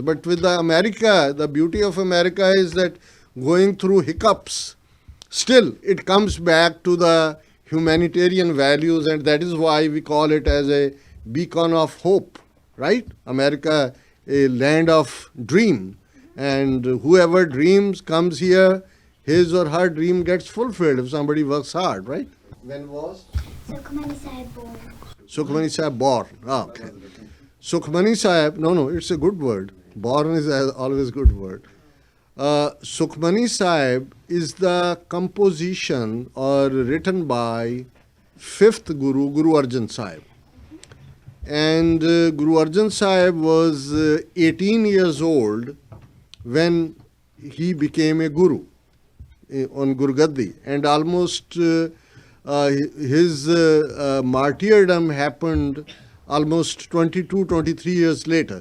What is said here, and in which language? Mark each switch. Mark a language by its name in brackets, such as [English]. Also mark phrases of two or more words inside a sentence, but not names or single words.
[English] But with the America, the beauty of America is that going through hiccups, still it comes back to the humanitarian values, and that is why we call it as a beacon of hope, right? America, a land of dream, and whoever dreams comes here, his or her dream gets fulfilled if somebody works hard, right? When was Sukhmani Sahib born? Sukhmani Sahib born? Ah, okay. Sukhmani Sahib, no, it's a good word. Born is always a good word. Sukhmani Sahib is the composition or written by 5th Guru, Guru Arjan Sahib. And Guru Arjan Sahib was 18 years old when he became a Guru on Guru Gaddi. And almost his martyrdom happened almost 22, 23 years later.